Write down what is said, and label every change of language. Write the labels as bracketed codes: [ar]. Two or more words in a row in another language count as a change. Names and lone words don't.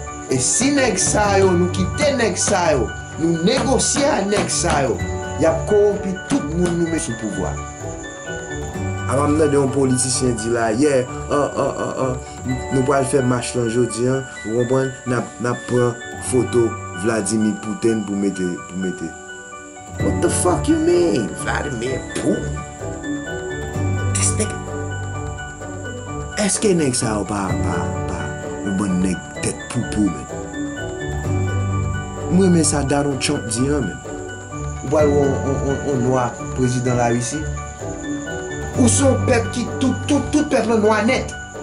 [ht] E si nèg sa yo, nou kite nèg sa yo, nou negosye a nèg sa yo, y ap korompi tout moun nou met sou pouvwa. A m ap mande yon politisyen di la, yeah, ah, ah, ah, ah, nou pral fè mach lan jodi, an, ou konprann, n ap, n ap pran foto Vladimir Putin pou mete, pou mete. [en] What the fuck you mean, Vladimir Putin? This nigga. [ht] Èske nèg sa yo pa, pa, pa, ou bon nèg tèt poupou, men? Mwen, men sa Donald Trump di, an, men. Ou pral wè yon, yon, yon, yon nwa prezidan la Risi? Ou se yon pèp ki, tout, tout, tout pèp la nwa nèt?